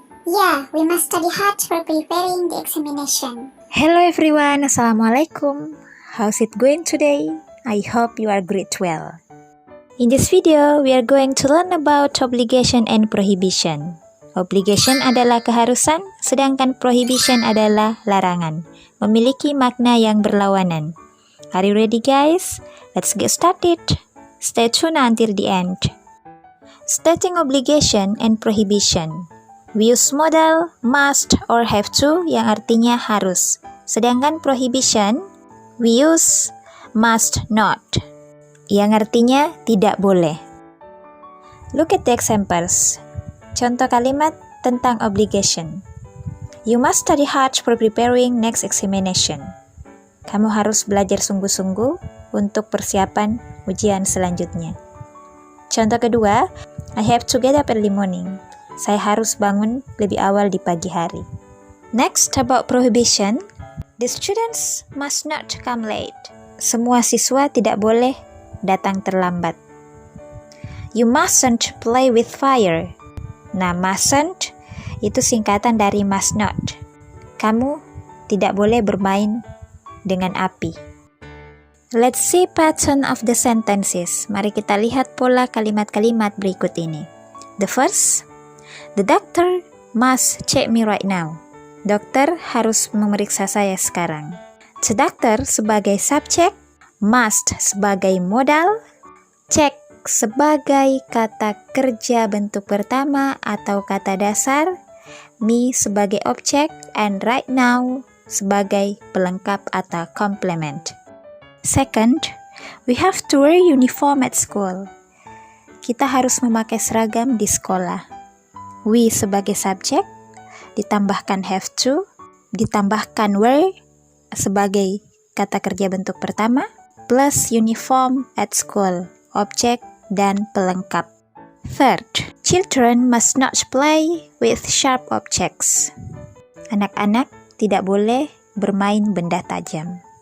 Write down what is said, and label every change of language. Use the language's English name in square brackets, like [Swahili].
[English] Yeah, we must study hard for preparing the examination. Hello everyone, Assalamualaikum. How's it going today? I hope you are great well. In this video, we are going to learn about obligation and prohibition. [Indonesian] Obligation adalah keharusan, sedangkan prohibition adalah larangan. Memiliki makna yang berlawanan. [English] Are you ready guys? Let's get started. Stay tuned until the end. Stating obligation and prohibition. We use modal, must, or have to [Indonesian] yang artinya harus. Sedangkan [English] prohibition, we use must not [Indonesian] yang artinya tidak boleh. [English] Look at the examples. [Indonesian] Contoh kalimat tentang [English] obligation. You must study hard for preparing next examination. [Indonesian] Kamu harus belajar sungguh-sungguh untuk persiapan ujian selanjutnya. Contoh kedua, [English] I have to get up early morning. [Indonesian] Saya harus bangun lebih awal di pagi hari. [English] Next, about prohibition. The students must not come late. [Indonesian] Semua siswa tidak boleh datang terlambat. [English] You mustn't play with fire. Nah, mustn't [Indonesian] itu singkatan dari [English] must not. [Indonesian] Kamu tidak boleh bermain dengan api. [English] Let's see pattern of the sentences. [Indonesian] Mari kita lihat pola kalimat-kalimat berikut ini. [English] The first, the doctor must check me right now. [Indonesian] Dokter harus memeriksa saya sekarang. The doctor sebagai subjek, must sebagai modal, check sebagai kata kerja bentuk pertama atau kata dasar, me sebagai objek, [English] and right now [Indonesian] sebagai pelengkap atau complement. [English] Second, we have to wear uniform at school. [Indonesian] Kita harus memakai seragam di sekolah. We sebagai subjek, ditambahkan have to, ditambahkan wear sebagai kata kerja bentuk pertama, plus uniform at school, objek dan pelengkap. [English] Third, children must not play with sharp objects. [Indonesian] Anak-anak tidak boleh bermain benda tajam.